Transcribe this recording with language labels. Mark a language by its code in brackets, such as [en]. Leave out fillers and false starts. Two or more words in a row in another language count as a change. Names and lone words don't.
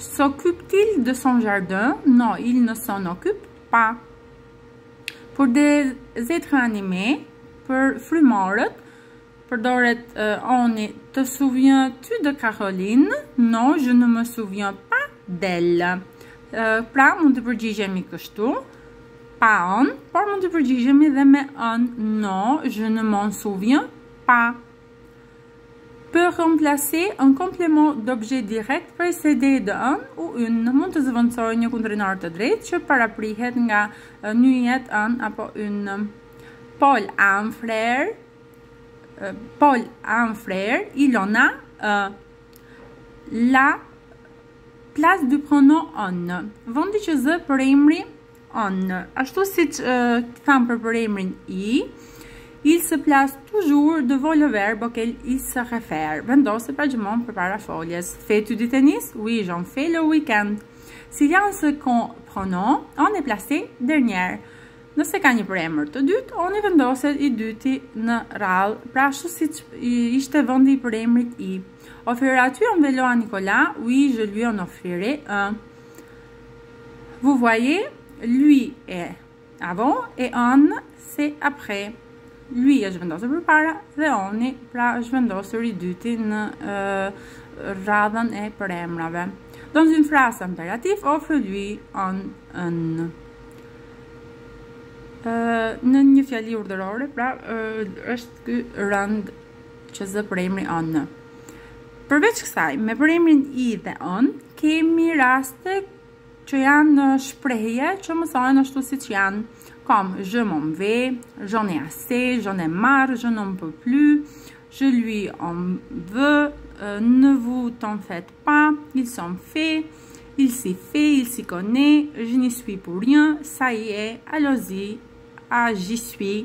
[fr] S'occupe-t-il de son jardin? Non, il ne s'en occupe pas. Pour des êtres animés, [sq] për frymorët, përdoret [fr] on est. Te souviens-tu de Caroline? Non, je ne me souviens pas d'elle. [sq] Pra mund të përgjigjemi kështu, pa on, por mund të përgjigjemi dhe me on. [fr] Non, je ne m'en souviens pas. Peut remplacer un complément d'objet direct précédé de un ou une. [sq] Mund të zëvendësojë një kundërinar të drejtë që paraprihet nga nyjet un apo une. [fr] Paul a un frère. Paul a un frère. Il en a un. La place du pronom on. [sq] Vendi që zë për emri on. Ashtu siç tham për emrin i. [fr] Il se place toujours devant le verbe auquel il se réfère. [sq] Vendosë pra gjithmonë përpara foljes. [fr] Fais-tu du tennis? Oui, j'en fais le week-end. S'il y a un second pronom, on est placé dernier. [sq] Nëse ka një përemër të dytë, on i vendoset i dyti në radhë, pra ashtu siç ishte vendi i përemrit i. [fr] Offriras-tu un vélo à Nicolas? Oui, je lui en offrirai un. Vous voyez, lui est avant et on c'est après. [sq] Lui është vendosur përpara dhe oni pra është vendosur i dyti në radhën e përemrave. [fr] Dans une phrase impérative, offre-lui un. [sq] Në një fjali urdhërore, pra është ky rënd që zë përemri on. Përveç kësaj, me përemrin i dhe on, kemi raste që janë shprehje që mësojnë ashtu siç janë. [fr] Comme je m'en vais, j'en ai assez, j'en ai marre, je n'en peux plus, je lui en veux, ne vous t'en faites pas, il s'en fait, il s'y fait, il s'y connaît, je n'y suis pour rien, ça y est, allons-y, j'y suis.